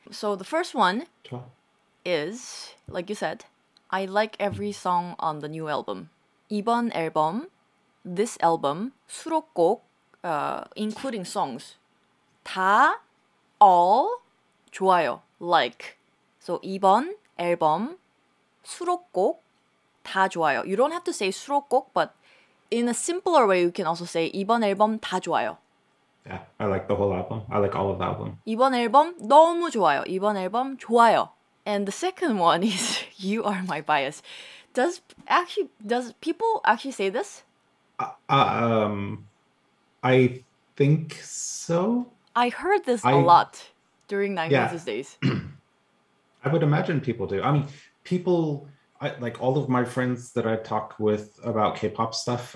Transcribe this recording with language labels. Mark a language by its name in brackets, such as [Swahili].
[English] So the first one is, like you said, I like every song on the new album. [Korean] 이번 앨범, [English] this album, [Korean] 수록곡, [English] including songs, [Korean] 다, [English] all, [Korean] 좋아요, [English] like. [Korean] So 이번 앨범, 수록곡, 다 좋아요. [English] You don't have to say 수록곡, but in a simpler way, you can also say [Korean] 이번 앨범 다 좋아요. [English] Yeah, I like the whole album. I like all of the album. [Korean] 이번 앨범 너무 좋아요. 이번 앨범 좋아요. [English] And the second one is you are my bias. Does people actually say this? I think so. I heard this a I lot during Nine yeah, Pieces days. I would imagine people do. I mean, people like all of my friends that I talk with about K-pop stuff.